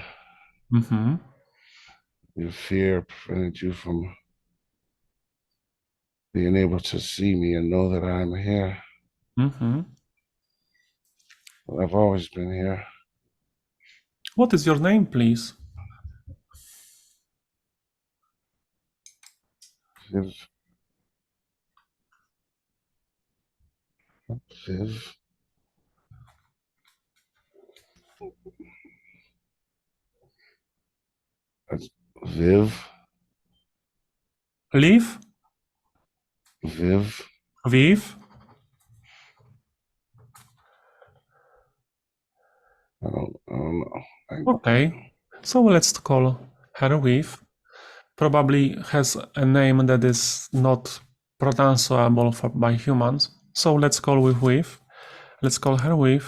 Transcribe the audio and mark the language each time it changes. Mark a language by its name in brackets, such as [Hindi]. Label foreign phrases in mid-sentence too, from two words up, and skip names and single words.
[English] Mm-hmm. Your fear prevented you from being able to see me and know that I'm here. Mm-hmm. But I've always been here. What is your name, please? Viv, Viv, that's Viv, Liv? Viv. Viv? I don't know. Okay. So let's call her Viv. Probably has a name that is not pronounceable by humans. So let's call with Viv. Let's call her Viv.